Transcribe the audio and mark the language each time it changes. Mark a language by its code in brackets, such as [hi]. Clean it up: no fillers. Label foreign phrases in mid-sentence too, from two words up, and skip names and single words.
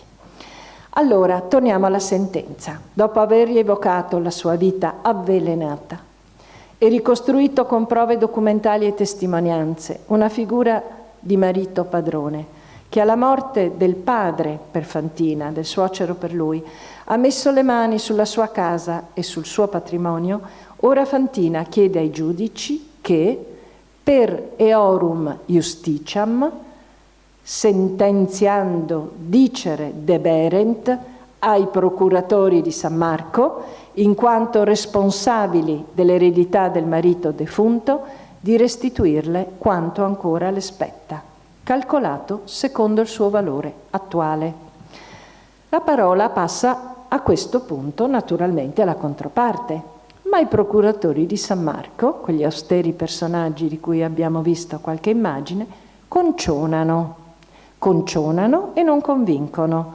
[it] Allora, torniamo alla sentenza. Dopo aver rievocato la sua vita avvelenata e ricostruito con prove documentali e testimonianze una figura di marito padrone, che alla morte del padre per Fantina, del suocero per lui, ha messo le mani sulla sua casa e sul suo patrimonio, ora Fantina chiede ai giudici che, [la] per eorum justitiam, [it] sentenziando [la] dicere deberent [it] ai procuratori di San Marco, in quanto responsabili dell'eredità del marito defunto, di restituirle quanto ancora le spetta, calcolato secondo il suo valore attuale. La parola passa a questo punto naturalmente alla controparte, ma i procuratori di San Marco, quegli austeri personaggi di cui abbiamo visto qualche immagine, concionano e non convincono.